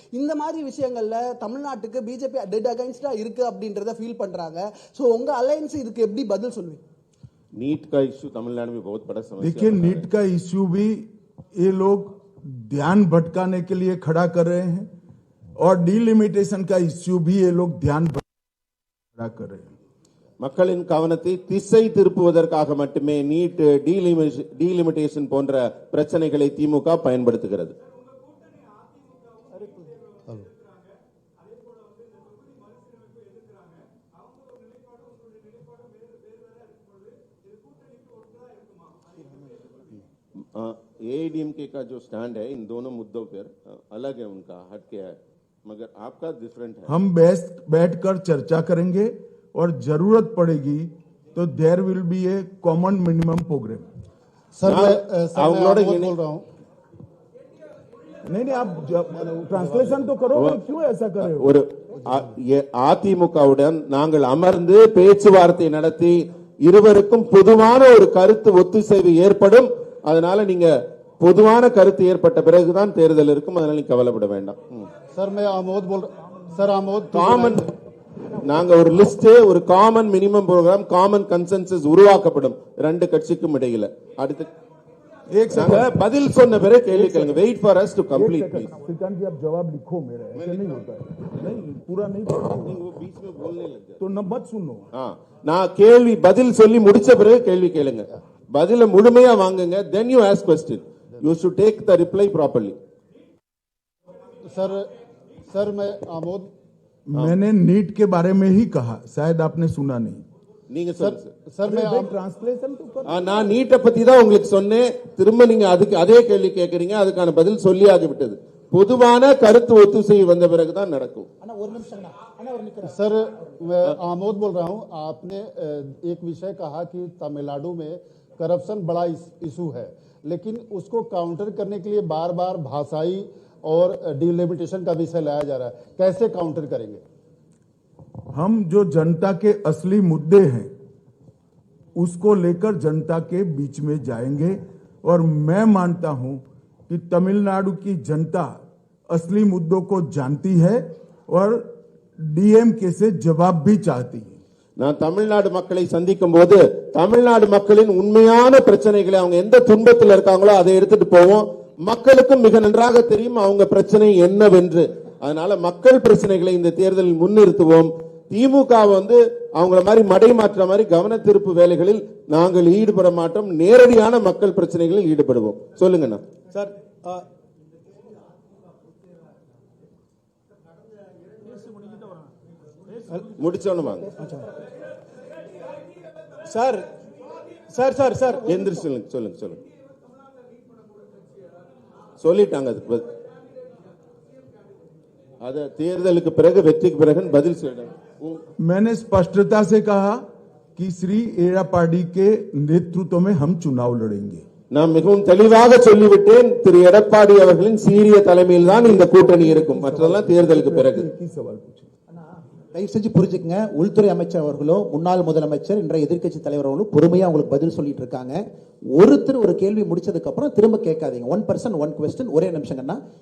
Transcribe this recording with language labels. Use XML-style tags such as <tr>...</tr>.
<ta>இந்த மாதிரி விஷயங்கள்ல தமிழ்நாட்டுக்கு பிஜேபி</ta> <en>dead அகைன்ஸ்டா</en> <ta>இருக்கு அப்படின்றத ஃபீல் பண்றாங்க. சோ உங்க அலையன்ஸ் இதுக்கு எப்படி பதில் சொல்லுவீங்க?</ta> <hi>नीट का इश्यू तमिलनाडु में बहुत बड़ा समस्या। देखिए नीट का इश्यू भी ये लोग ध्यान भटकाने के लिए खड़ा कर रहे हैं और डीलिमिटेशन का इश्यू भी ये लोग ध्यान खड़ा कर रहे हैं.</hi> <ta>மக்களின் கவனத்தை திசை திருப்புவதற்காக மட்டுமே நீட், டீலிமிட்டேஷன் போன்ற பிரச்சனைகளை திமுக பயன்படுத்துகிறது.</ta> <hi>एआईडीएमके का जो स्टैंड है इन दोनों मुद्दों पर अलग है, उनका हटके है, मगर आपका डिफरेंट है. हम बैठकर चर्चा करेंगे और जरूरत पड़ेगी तो</hi> <en>There will be a common minimum programme.</en> <hi>Sir मैं बोल रहा हूं. नहीं आप ट्रांसलेशन तो करो, क्यों ऐसा कर रहे हो?</hi> <ta>ஒரு அதிமுகவுடன் நாங்கள் அமர்ந்து பேச்சுவார்த்தை நடத்தி இருவருக்கும் பொதுவான ஒரு கருத்து ஒத்துசைவு ஏற்படும். அதனால நீங்க பொதுவான கருத்து ஏற்பட்ட பிறகுதான் தேர்தல் இருக்கும். அதனால நீங்க கவலைப்பட வேண்டாம்.</ta> <hi>सर मैं आमोद बोल सर आमोद</hi> <ta>காமன் நாங்க ஒரு லிஸ்ட், ஒரு common minimum program, common consensus உருவாக்கப்படும் ரெண்டு கட்சிக்கும் இடையில. அடுத்து நாங்க பதில் சொன்ன பிறகு கேள்வி கேளுங்க.</ta> <en>Wait for us to complete please.</en> <hi>Shrikant जी आप जवाब लिखो मेरा, ऐसे नहीं होता है. नहीं पूरा नहीं</hi> <ta>நீங்க</ta> <hi>बीच में बोलने लग गए तो न मत सुनो.</hi> <ta>நான் கேள்வி பதில் சொல்லி முடிச்ச பிறகு கேள்வி கேளுங்க. பதில முழுமையா வாங்குங்க.</ta> <en>then you ask question. you should take the reply properly.</en> <hi>Sir मैं आमोद मैंने नीट के बारे में ही कहा, शायद आपने सुना नहीं.</hi> <ta>நீங்க சொல்லுங்க</ta> <hi>सर मैं ट्रांसलेशन तो कर.</hi> <ta>நான் நீட்டை பத்தி தான் உங்களுக்கு சொன்னேன். திரும்ப நீங்க அதுக்கு அதே கேள்வி கேட்கறீங்க. அதுக்கான பதில் சொல்லி ஆகிவிட்டது. பொதுவான கருத்து ஒத்துசைவு வந்த பிறகுதான் நடக்கும்.</ta> <hi>सर मैं आमोद बोल रहा हूं. आपने एक विषय कहा कि तमिलनाडु में करप्शन बड़ा इशू है, लेकिन उसको काउंटर करने के लिए बार बार भाषाई और डिलिमिटेशन का विषय लाया जा रहा है. कैसे काउंटर करेंगे? हम जो जनता के असली मुद्दे हैं उसको लेकर जनता के बीच में जाएंगे और मैं मानता हूं कि तमिलनाडु की जनता असली मुद्दों को जानती है और डीएमके से जवाब भी चाहती है.</hi> <ta>நான் தமிழ்நாடு மக்களை சந்திக்கும் போது தமிழ்நாடு மக்களின் உண்மையான பிரச்சனைகளை அவங்க எந்த துன்பத்தில் இருக்காங்களோ அதை எடுத்துட்டு போவோம். மக்களுக்கும் மிக நன்றாக தெரியும் அவங்க பிரச்சனை என்னவென்று. அதனால மக்கள் பிரச்சனைகளை இந்த தேர்தலில் முன்னிறுத்துவோம். திமுக அவங்கள மாதிரி மடை மாற்ற மாதிரி கவன திருப்பு வேலைகளில் நாங்கள் ஈடுபட மாட்டோம். நேரடியான மக்கள் பிரச்சனைகளில் ஈடுபடுவோம். சொல்லுங்கண்ணா. சார் முடிச்சோன்னு வாங்க சார் சார் சார் சார் எந்திரி சொல்லுங்க சொல்லுங்க சொல்லுங்க சொல்லிட்டாங்க. அத தேர்தலுக்கு பிறகு வெற்றிக்கு பிறகு பதில் சொல்லுங்க.</ta> <hi>मैंने स्पष्टता से कहा कि श्री एड़ापाडी के नेतृत्व में हम चुनाव लड़ेंगे.</hi> <ta>நான் மிகவும் தெளிவாக சொல்லிவிட்டேன். திரு எடப்பாடி அவர்களின் சீரிய தலைமையில் தான் இந்த கூட்டணி இருக்கும். மற்றதெல்லாம் தேர்தலுக்கு பிறகு.</ta> <hi>सवाल पूछे</hi> <ta>தயவு செஞ்சு புரிஞ்சுக்கங்க. உள்துறை அமைச்சர் அவர்களோ முன்னாள் முதலமைச்சர் இன்றைய எதிர்க்கட்சி தலைவர் அவர்களும் பொறுமையா உங்களுக்கு பதில் சொல்லிட்டு இருக்காங்க. ஒருத்தர் ஒரு கேள்வி முடிச்சதுக்கு அப்புறம் திரும்ப கேட்காதீங்க.</ta> <en>1 person 1 question.</en> <ta>ஒரே நிமிஷங்கண்ணா.</ta>